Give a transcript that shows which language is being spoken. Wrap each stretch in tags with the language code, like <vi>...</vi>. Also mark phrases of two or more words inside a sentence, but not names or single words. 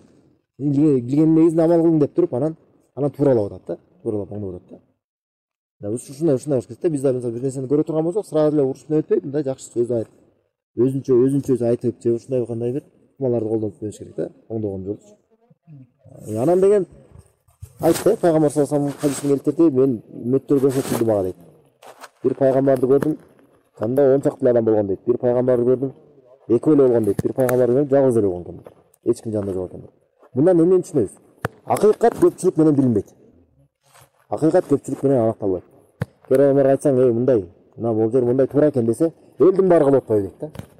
<ky>Билгендин негизинде амал кылдың деп туруп, анан тууралап атат да, тууралап оңдоп атат да. Ушундай болуш керек да. Биз да мисалы бир нерсени көрө турган болсок, сразу эле урушуп өтпөй, мындай жакшы сөз айтып, өзүнчө айтып, же ушундай кандай бир ыкмаларды колдонуп бериш керек да, оңдогон жолчу. Анан деген айтты, пайгамбар</ky> <ar>صلى الله عليه وسلم</ar> <ky>хадисин келтирди, мен үммөттөр көрсөтүлдү мага дейт. Бир пайгамбарды көрдүм, кандай 10 чакты адам болгон дейт. Бир пайгамбарды көрдүм, экөө эле болгон дейт. Бир пайгамбарды көрдүм, жалгыз эле болгон экен. Эч ким жанында жок экен. Мындан эмнени түшүнөбүз? Акыйкат көпчүлүк менен билинбейт. Акыйкат көпчүлүк менен аныкталбайт. Керемер айтсаң, мындай, мына бул жер мындай туура экен десе, элдин баары кылып атпайбы дейт да.</ky>